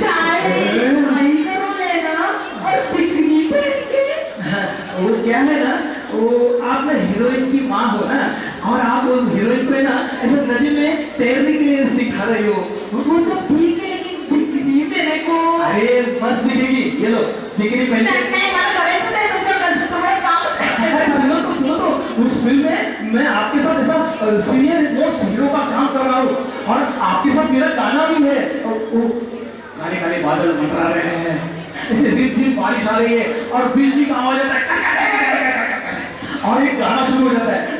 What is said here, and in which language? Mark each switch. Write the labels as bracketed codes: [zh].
[hi] आई का रोल है ना और बिकनी पहन के. हाँ, वो क्या है ना वो आप ना हीरोइन की माँ हो ना और आप उस हीरोइन को है ना ऐसे नदी में तैरने के लिए सिखा रही हो. वो सब ठीक है लेकिन बिकनी मेरे को. अरे मस्त दिखेगी. ये लो बिकनी पहन के. [mr] नहीं मला करायचं नाही तुमच्याकडचं तुम्हाला कामच अरे नाही. [hi] सुनो तो उस फिल्म में मैं आपके साथ ऐसा सीनियर मोस्ट हीरो का काम कर रहा हूँ और आपके साथ मेरा गाना भी है. वो काले काले बादल मंडरा रहे हैं ऐसे दिन बारिश आ रही है और बिजली का आवाज आता है और एक गाना शुरू हो जाता है.